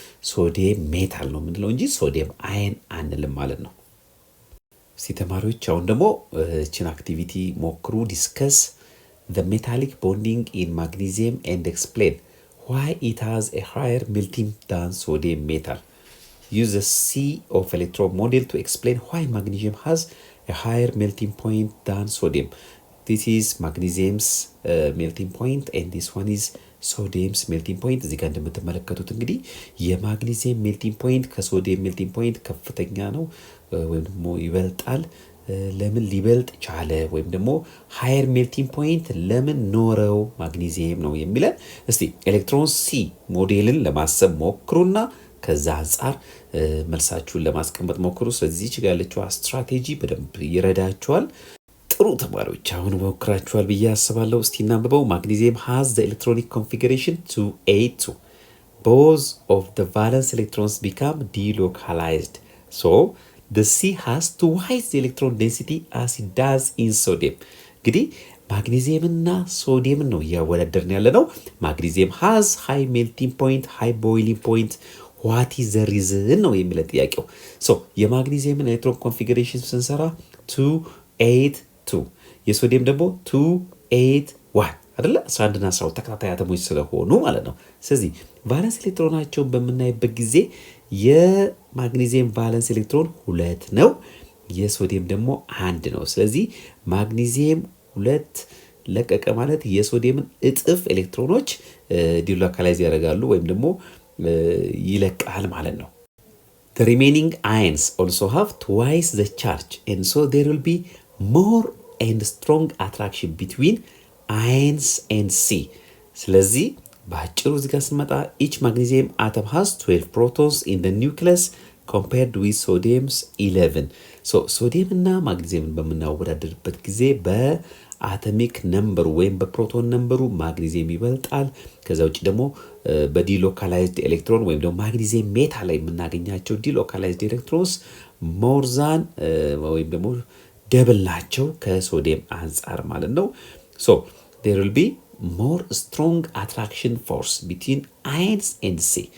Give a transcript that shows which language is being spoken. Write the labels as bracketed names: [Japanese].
[Amharic] ሶዲየም ሜታል ነው የምንለው እንጂ ሶዲየም አይን አንልም ማለት ነው። እስቲ ተማሪዎች አሁን ደግሞ እችን አክቲቪቲ ሞክሩ፣ ዲስከስ [English] the metallic bonding in magnesium and explain why it has a higher melting than sodium metal. Use the C of electron model to explain why magnesium has a higher melting point than sodium. This is magnesium's melting point and this one is sodium's melting point. [Amharic] እዚህ ጋር እንደምትመለከቱት እንግዲህ የማግኒዚየም ሜልቲንግ ፖይንት ከሶዲየም ሜልቲንግ ፖይንት ከፍተኛ ነው ወይም ደግሞ ይበልጣል። ለምን ሊበልጥ ቻለ ወይም ደግሞ ሃየር ሜልቲንግ ፖይንት ለምን ኖረው ማግኒዚየም ነው የሚለን። እስቲ ኤሌክትሮን ሲ ሞዴልን ለማሰብ ሞክሩና ከዛ አንፃር መልሳችሁን ለማስቀመጥ ሞክሩ። ስለዚህ እዚህ ጋር ያለችው ስትራቴጂ በደንብ ይረዳችኋል። ጥሩ ተማሪዎች አሁን ሞክራችኋል ብዬ አስባለሁ። እስቲ እናንብበው። ማግኒዚየም [English] has the electronic configuration 2A2. Both of the valence electrons become delocalized. So the C has twice the electron density as it does in sodium. [Amharic] እንግዲህ ማግኒዚየም እና ሶዲየም ነው እያወዳደርን ያለ ነው። ማግኒዚየም [English] has high melting point, high boiling point. What is the reason [Amharic] ነው የሚለው ጥያቄው። ሶ የማግኒዚየምን ኤሌክትሮን ኮንፊግሬሽን ስንሰራ 282 የሶዲየም ደግሞ 281 አይደለ 11 እና 12 ተከታታይ አተሞች ስለሆኑ ማለት ነው። ስለዚህ ቫለንስ ኤሌክትሮናቸውን በምናይበት ጊዜ የማግኒዚየም ቫለንስ ኤሌክትሮን 2 ነው፣ የሶዲየም ደግሞ 1 ነው። ስለዚህ ማግኒዚየም 2 ለቀቀ ማለት የሶዲየምን እጥፍ ኤሌክትሮኖች ዲሎካላይዝ ያደርጋሉ ወይም ደግሞ ይለቃል ማለት ነው። [English] The remaining ions also have twice the charge and so there will be more and strong attraction between ions and C. [Amharic] ስለዚህ በአጭሩ እዚህ ጋር ስንመጣ [English] each magnesium atom has 12 protons in the nucleus compared with sodium's 11. [Amharic] so ሶዲየም እና ማግኒዚየምን በምናወዳደርበት ጊዜ በአቶሚክ ነምበሩ ወይም በፕሮቶን ነምበሩ ማግኒዚየም ይበልጣል። ከዛ ውጭ ደግሞ በዲሎካላይዝድ ኤሌክትሮን ወይም ደግሞ ማግኒዚየም ሜታል ላይ የምናገኛቸው ዲሎካላይዝድ ኤሌክትሮንስ ሞርዛን ወይም ደግሞ ደብል ናቸው ከሶዲየም አንጻር ማለት ነው። [English] so there will be more strong attraction force between ions and C.